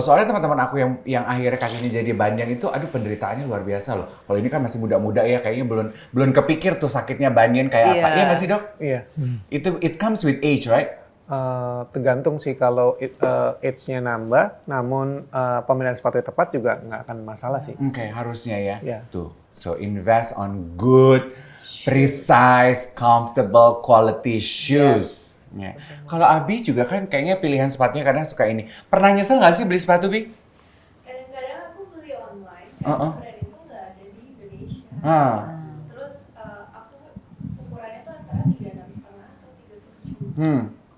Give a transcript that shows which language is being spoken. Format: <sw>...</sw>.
<id>Soalnya teman-teman aku yang akhirnya kakinya jadi banyan itu, aduh penderitaannya luar biasa loh. Kalau ini kan masih muda-muda ya, kayaknya belum kepikir tuh sakitnya banyan kayak apa. Iya. Iya nggak sih dok? Iya.</id> <en>It comes with age, right?</en> <id>Tergantung sih, kalau age-nya nambah, namun pemilihan sepatu yang tepat juga nggak akan masalah sih. Oke, harusnya ya. Iya.</id> <en>Tuh, so invest on good, precise, comfortable, quality shoes.</en> <id>Ya. Kalau Abi juga kan kayaknya pilihan sepatunya kadang suka ini. Pernah nyesel nggak sih beli sepatu, Bi? Kadang-kadang aku beli online karena brand itu nggak ada di Indonesia. Terus aku ukurannya tuh antara 36,5 atau 37.</id>